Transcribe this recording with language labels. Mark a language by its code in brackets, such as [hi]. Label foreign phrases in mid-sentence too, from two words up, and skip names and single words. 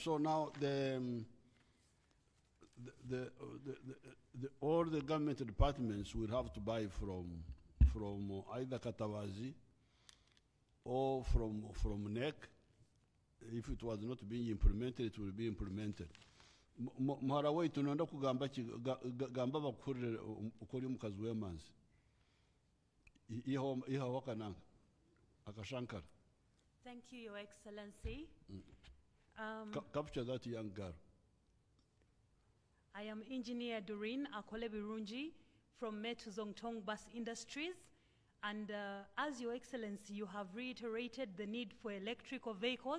[en] So now all the government departments will have to buy from either Katawazi or from NEC. If it was not being implemented, it will be implemented. [ttj] Mhara waitu nonda kugamba gamba bakurire ukuri mukazi w'emanzi. Iho wakananga akashankara. [en] Thank you, Your Excellency. Capture that young girl. I am Engineer Doreen Akole Birungi from Metu Zongtong Bus Industries. And as Your Excellency, you have reiterated the need for electrical vehicles.